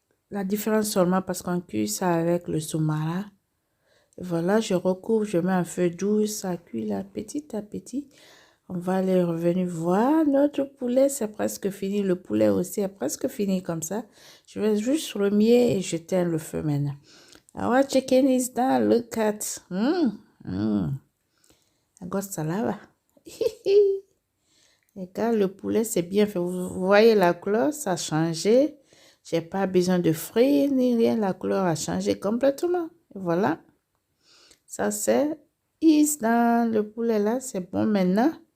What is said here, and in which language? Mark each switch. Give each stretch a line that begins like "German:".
French: La différence seulement parce qu'on cuit ça avec le soumara. Voilà, je recouvre, je mets un feu doux, ça cuit là petit à petit. On va aller revenir voir notre poulet, c'est presque fini. Le poulet aussi est presque fini comme ça. Je vais juste remuer et j'éteins le feu maintenant.
English: Our chicken is done, look at. I got salava.
French: Regarde, le poulet, c'est bien fait. Vous voyez la couleur, ça a changé. J'ai pas besoin de frire ni rien. La couleur a changé complètement. Voilà. Ça, c'est dans le poulet là. C'est bon maintenant.